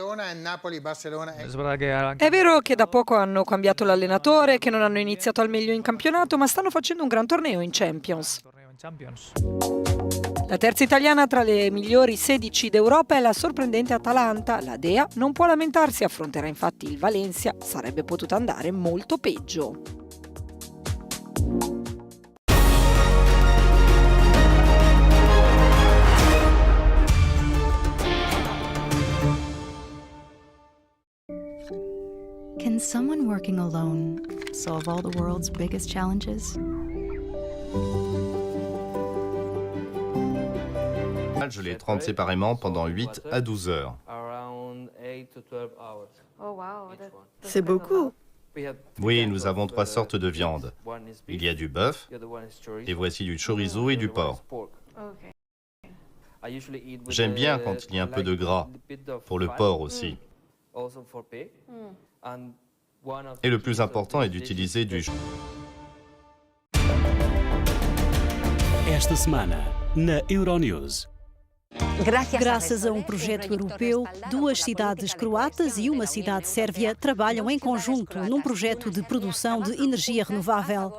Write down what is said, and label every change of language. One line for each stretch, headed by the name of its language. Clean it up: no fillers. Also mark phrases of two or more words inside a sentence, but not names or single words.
Italian: È vero che da poco hanno cambiato l'allenatore, che non hanno iniziato al meglio in campionato, ma stanno facendo un gran torneo in Champions. La terza italiana tra le migliori 16 d'Europa è la sorprendente Atalanta. La Dea non può lamentarsi, affronterà infatti il Valencia, sarebbe potuta andare molto peggio.
English: Can someone working alone solve all the world's biggest challenges?
French: Je les trempe séparément pendant 8 à 12 heures. C'est beaucoup. Oui, nous avons 3 sortes de viande. Il y a du bœuf, et voici du chorizo et du porc. J'aime bien quand il y a un peu de gras, pour le porc aussi. Et le plus important est d'utiliser du...
Portuguese: Esta semana, na Euronews. Graças a projeto europeu, 2 cidades croatas e uma cidade sérvia trabalham em conjunto num projeto de produção de energia renovável.